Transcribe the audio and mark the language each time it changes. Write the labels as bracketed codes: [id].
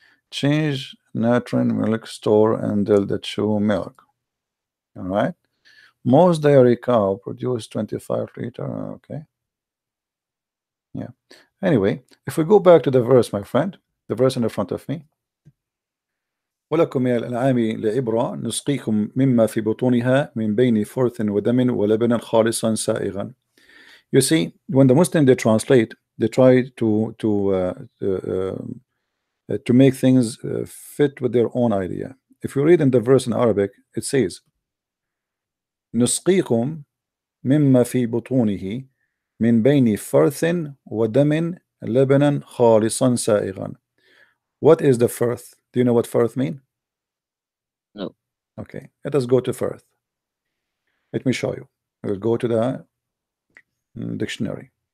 [en] Change nutrient milk store and the chew milk. All right. Most dairy cow produce 25 liter. Okay. Yeah. Anyway, if we go back to the verse, my friend, the verse in the front of me. [ar] ولكم من الأنعام لعبرة نسقيكم مما في بطونها من بين فرث ودم ولبنا خالصا سائغا. [en] You see, when the Muslim they translate, they try to make things fit with their own idea. If you read in the verse in Arabic, it says [ar] نسقيكم مما في بطونه من بين فرث ودم لبنا خالصا سائغا. [en] What is the firth? Do you know what firth mean? No. Okay, let us go to firth. Let me show you. We'll go to the dictionary.